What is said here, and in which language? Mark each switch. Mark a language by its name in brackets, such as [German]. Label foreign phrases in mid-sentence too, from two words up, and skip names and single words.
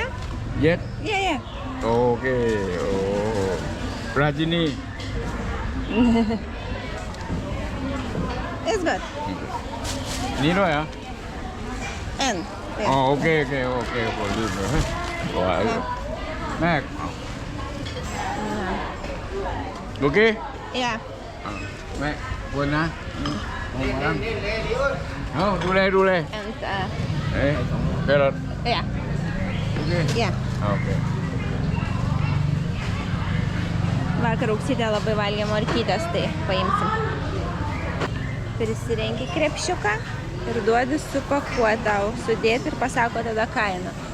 [English] Yes. Yeah. Okay. Oh. Rajini. It's good. Nino ya? And. Yeah. Oh, okay. For this. [Vietnamese] Rồi. Mac. [English] Okay. Yeah. [Vietnamese] Mẹ, quên á. Không, đu đây. [English] And [Vietnamese] Đấy, carrot. [English] yeah. Okay. Yeah. Okay. [Lithuanian] Vakar Auksitė labai valgė morkytės, tai paimsim. Prisirenki krepšiuką ir duodi supakuoti tau, sudėti ir pasako tada kainą.